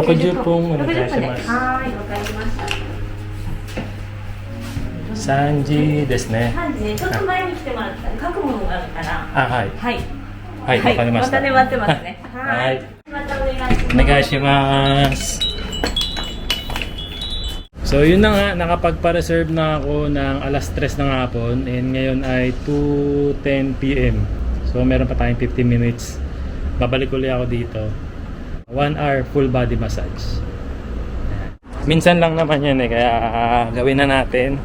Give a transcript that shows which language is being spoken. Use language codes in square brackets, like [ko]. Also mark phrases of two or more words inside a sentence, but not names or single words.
[ja] 60 分お願いします。はい、わかりました。 3時ですね。 3時ね、ちょっと前に来てもらったら書くものがあるから。はい。はい。はい、わかりました。またね、待ってますね。はい。またお願いします。 [tl] お願いします。So yun na nga, nakapagpa-reserve na ako ng alas 3 ng hapon, and ngayon ay 2:10 PM. So meron pa tayong 15 minutes. Babalik ulit ako dito. [en] 1 hour full body massage. [tl] Minsan lang naman yan kaya gawin na natin.